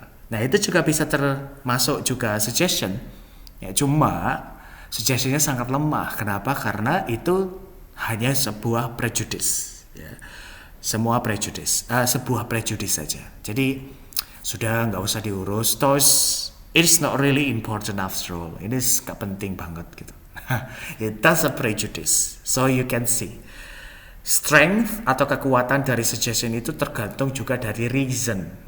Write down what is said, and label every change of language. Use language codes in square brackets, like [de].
[id] Nah, itu juga bisa termasuk juga suggestion. Ya, cuma suggestionnya sangat lemah. Kenapa? Karena itu hanya sebuah prejudice. Ya. Sebuah prejudice saja. Jadi sudah nggak usah diurus. [en] Terus it is not really important after all. [id] Ini gak penting banget gitu. [en] That's a prejudice. So you can see, [id] strength atau kekuatan dari suggestion itu tergantung juga dari reason.